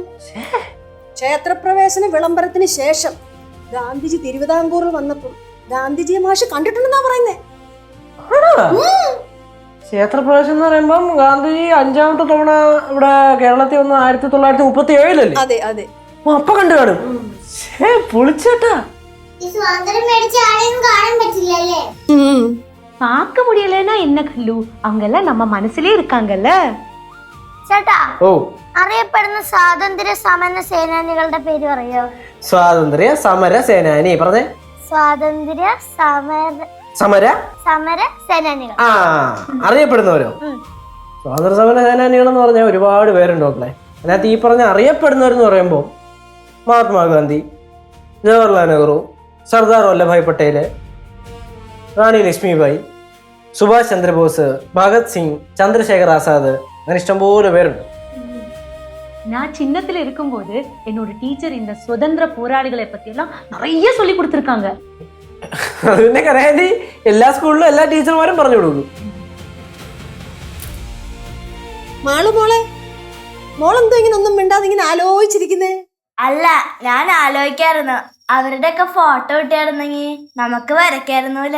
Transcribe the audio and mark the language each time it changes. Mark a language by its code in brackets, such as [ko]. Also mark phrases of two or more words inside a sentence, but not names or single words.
[ml] ക്ഷേത്രപ്രവേശന വിളംബരത്തിന് ശേഷം ഗാന്ധിജി തിരുവിതാംകൂറിൽ വന്നപ്പോൾ ഗാന്ധിജിയെ മാഷ് കണ്ടിട്ടുണ്ടെന്നാ പറയുന്നേ. ക്ഷേത്രപ്രവേശനം എന്ന് പറയുമ്പം ഗാന്ധിജി 5ാമത്തെ തവണ ഇവിടെ കേരളത്തിൽ വന്ന 1937 അതെ അതെ. അപ്പൊ കണ്ടു കാണും. പൊളിച്ചേട്ടാ. [ta] பார்க்க முடியலன்னா என்ன கல்லு, அவங்கெல்லாம் நம்ம மனசுலயே இருக்காங்கல்ல. [ml] ചേട്ടാ, അറിയപ്പെടുന്ന സ്വാതന്ത്ര്യ സമര സേനാനികളുടെ പേര് പറയോ? സ്വാതന്ത്ര്യ സമര സേനാനി പറഞ്ഞേ. സ്വാതന്ത്ര്യ സമര സേനാനികൾ. അറിയപ്പെടുന്നവരോ? സ്വാതന്ത്ര്യ സമര സേനാനികൾ എന്ന് പറഞ്ഞാൽ ഒരുപാട് പേരുണ്ട് മക്കളെ. അതിനകത്ത് ഈ പറഞ്ഞ അറിയപ്പെടുന്നവരെന്ന് പറയുമ്പോൾ മഹാത്മാഗാന്ധി, ജവഹർലാൽ നെഹ്റു, സർദാർ വല്ലഭായ് പട്ടേല്, റാണി ലക്ഷ്മിബായി, സുഭാഷ് ചന്ദ്രബോസ്, ഭഗത് സിംഗ്, ചന്ദ്രശേഖർ ആസാദ്, അങ്ങനെ ഇഷ്ടംപോലെ പേരുണ്ട്. [ta] நான் சின்னத்துல இருக்கும்போது என்னோட டீச்சர் இந்த சுதந்திர போராளிகளை பத்தி எல்லாம் நிறைய சொல்லி கொடுத்திருக்காங்க. [ml] അത് പിന്നെ കരയാൻ എല്ലാ സ്കൂളിലും എല്ലാ ടീച്ചർമാരും പറഞ്ഞു കൊടുക്കും. മോളെന്തോ ഇങ്ങനെ ഒന്നും മിണ്ടാതെ ഇങ്ങനെ ആലോചിച്ചിരിക്കുന്നേ? അല്ല, ഞാൻ ആലോചിക്കായിരുന്നു അവരുടെ ഒക്കെ ഫോട്ടോ കിട്ടിയായിരുന്നെങ്കിൽ നമുക്ക് വരയ്ക്കായിരുന്നല്ലോ.